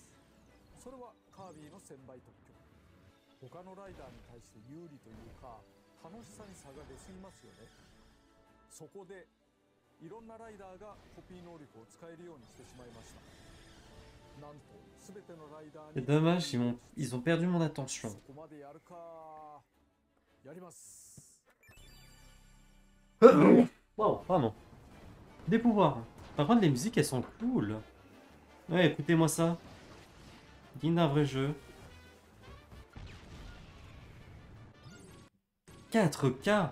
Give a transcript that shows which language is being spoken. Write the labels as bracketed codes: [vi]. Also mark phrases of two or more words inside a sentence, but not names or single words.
[ja] それはカービィの1000倍特許。他のライダーに対して有利というか楽しさに差が出すぎますよね。そこでいろんなライダーがコピー能力を使えるようにしてしまいました。なんと全てのライダー [fr] C'est [ja] に [fr] dommage, ils ont perdu mon attention. そこまでやるか。やります。 Wow, pardon. Des pouvoirs. Par contre, les musiques, elles sont cool. Ouais, écoutez-moi ça. Digne d'un vrai jeu. 4K.